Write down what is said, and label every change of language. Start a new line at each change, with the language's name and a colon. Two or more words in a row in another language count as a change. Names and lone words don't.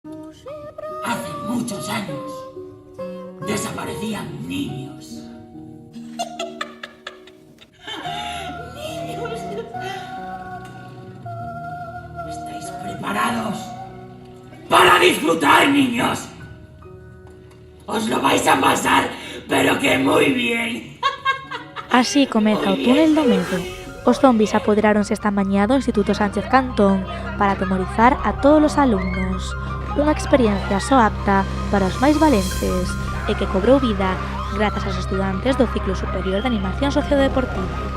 Spanish: Hace muchos años desaparecían niños. ¡Niños! ¿Estáis preparados para disfrutar, niños? Os lo vais a pasar, pero que moi bien.
Galician: Así comeza o túnel do medo. Os zombis apoderáronse esta mañá do Instituto Sánchez Cantón para atemorizar a todos os alumnos. Unha experiencia só apta para os máis valentes e que cobrou vida grazas aos estudantes do ciclo superior de animación sociodeportiva.